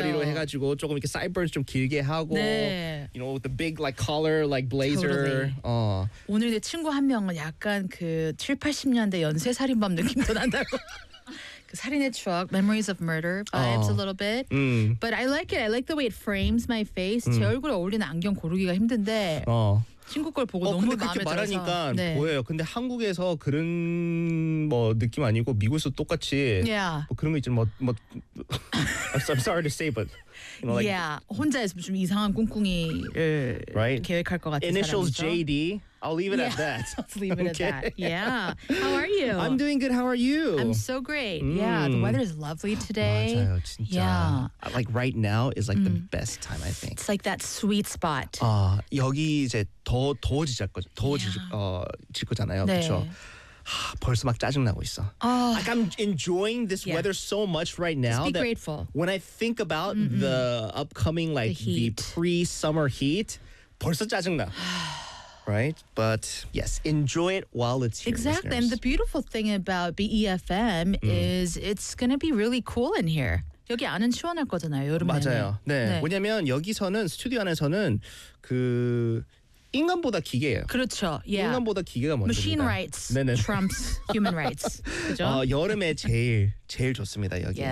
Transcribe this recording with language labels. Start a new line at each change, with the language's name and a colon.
Korean: 그 머리로 해가지고 조금 이렇게 사이드번즈 좀 길게 하고 네.
English: You know, with the big like collar, like blazer. Totally.
Korean: 오늘 내 친구 한 명은 약간 그 70-80년대 연쇄 살인범 느낌도 난다고.
English: 그 살인의 추억, Memories of Murder vibes a little bit. But I like it. I like the way it frames my face.
Korean: 제 얼굴에 어울리는 안경 고르기가 힘든데. 친구 걸 보고 너무 마음에 들어서. 말하니까 네. 보여요. 근데 한국에서 그런 뭐 느낌 아니고 미국에서 똑같이
English: yeah.
Korean: 뭐 그런 거 있죠. 뭐
English: I'm sorry to say, but you know, like, yeah.
Korean: 혼자 있으면 좀 이상한 꿍꿍이
English: right?
Korean: 계획할 것 같은
English: Initials
Korean: 사람이죠.
English: JD. I'll leave it yeah. at that. Let's leave it okay. at that. Yeah. How are you? I'm doing good. How are you? I'm so great. Mm. Yeah. The weather is lovely today.
Korean: 맞아요, 진짜.
English: Yeah. Like right now is like the best time, I think. It's like that sweet spot.
Korean: 아 여기 이제 더 더워질 거 더워질 거잖아요. 네. 그렇죠. 하, 벌써 막 짜증 나고 있어.
English: Oh. Like I'm enjoying this yeah. weather so much right now. Just be grateful. When I think about the upcoming like the pre-summer heat,
Korean: 벌써 짜증 나.
English: Right, but yes, enjoy it while it's here. Exactly, listeners. And the beautiful thing about BEFM is it's gonna be really cool in here.
Korean: 여기 안은 시원할 거잖아요, 여름에. 맞아요. 네. 네. 왜냐면 여기서는 스튜디오 안에서는 그 인간보다 기계예요. 그렇죠. Yeah. 인간보다 기계가 먼저.
English: Machine rights. 네네. Trumps human rights. 그렇죠.
Korean: 여름에 제일 좋습니다 여기.